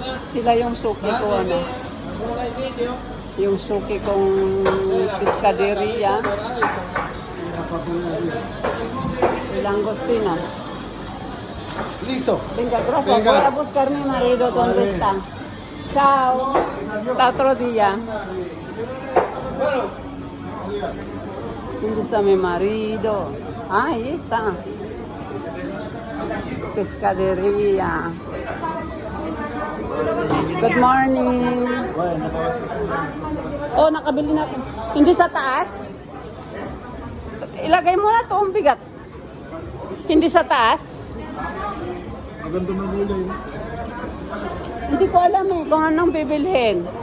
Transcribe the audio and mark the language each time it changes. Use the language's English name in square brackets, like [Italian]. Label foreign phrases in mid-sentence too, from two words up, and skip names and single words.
[Filipino] Sila yung suki ko, ano. Yung suki kong Piscaderia. [Spanish] Langostina. Listo. Venga, gracias. Venga. Voy a buscar mi marido donde está. Chao. Hasta otro día. ¿Dónde está mi marido? Ah, ahí está. Pescadería. [English] Good morning. [Filipino] Oh, nakabili na. Hindi sa taas? Ilagay mo na to, ang bigat. Hindi sa taas? Maganda na gulay. Hindi ko alam eh kung anong bibilhin.